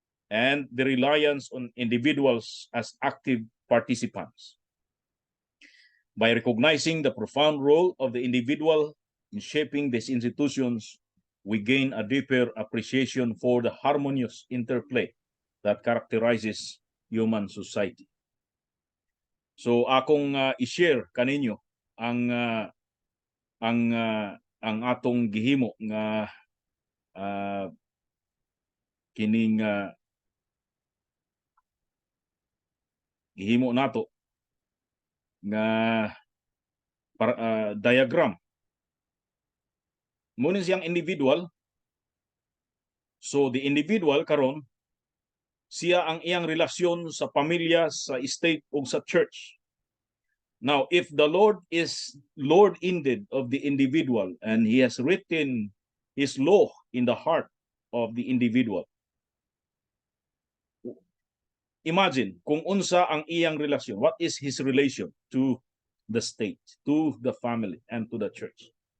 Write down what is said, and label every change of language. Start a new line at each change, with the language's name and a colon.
English: and the reliance on individuals as active participants. By recognizing the profound role of the individual in shaping these institutions, we gain a deeper appreciation for the harmonious interplay that characterizes human society.
Cebuano: So akong i-share kaninyo ang ang atong gihimo nga kining gihimo nato nga diagram. Muna siyang individual.
English: So the individual
Cebuano: karon siya ang iyang relasyon sa pamilya, sa state ug sa church.
English: Now, if the Lord is Lord indeed of the individual and He has written His law in the heart of the individual, imagine
Cebuano: kung unsa ang iyang relasyon.
English: What is his relation to the state, to the family, and to the church?